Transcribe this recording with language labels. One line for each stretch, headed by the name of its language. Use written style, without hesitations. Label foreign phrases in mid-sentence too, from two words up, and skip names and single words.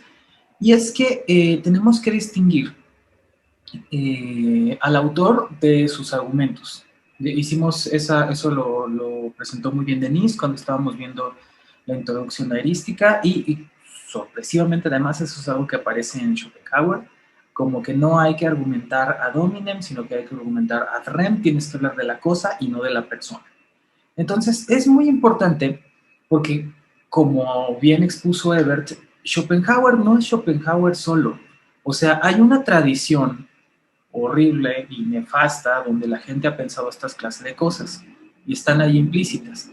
Spanish: Y es que tenemos que distinguir al autor de sus argumentos. Hicimos eso lo presentó muy bien Denise cuando estábamos viendo la introducción a erística y sorpresivamente además eso es algo que aparece en Schopenhauer, como que no hay que argumentar
Latin: ad hominem,
Spanish: sino que hay que argumentar
Latin: ad rem,
Spanish: tienes que hablar de la cosa y no de la persona. Entonces, es muy importante porque, como bien expuso Ebert, Schopenhauer no es Schopenhauer solo. O sea, hay una tradición horrible y nefasta donde la gente ha pensado estas clases de cosas y están ahí implícitas.